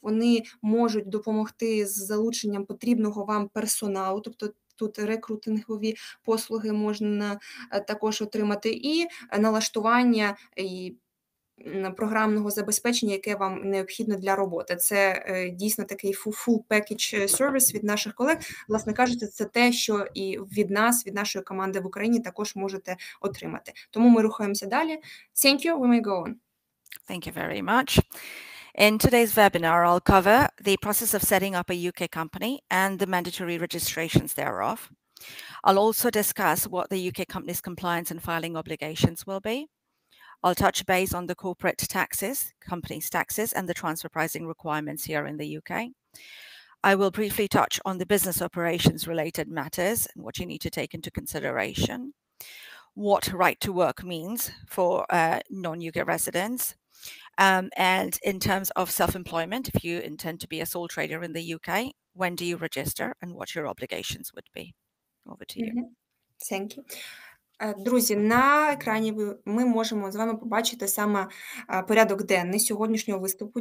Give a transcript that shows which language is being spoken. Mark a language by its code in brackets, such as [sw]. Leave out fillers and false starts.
[uk] Вони можуть допомогти з залученням потрібного вам персоналу, тобто тут рекрутингові послуги можна також отримати, і налаштування і програмного забезпечення, яке вам необхідно для роботи. Це дійсно такий [en] full package service [uk] від наших колег. Власне кажучи, це те, що і від нас, від нашої команди в Україні також можете отримати. Тому ми рухаємося далі. [en] Thank you, we may go on. Thank you very much. In today's webinar, I'll cover the process of setting up a UK company and the mandatory registrations thereof. I'll also discuss what the UK company's compliance and filing obligations will be. I'll touch base on the corporate taxes, companies' taxes, and the transfer pricing requirements here in the UK. I will briefly touch on the business operations related matters and what you need to take into consideration, what right to work means for non-UK residents, and in terms of self-employment, if you intend to be a sole trader in the UK, when do you register and what your obligations would be? Over to you. Thank you. [uk] Друзі, на екрані ми можемо з вами побачити саме порядок денний сьогоднішнього виступу.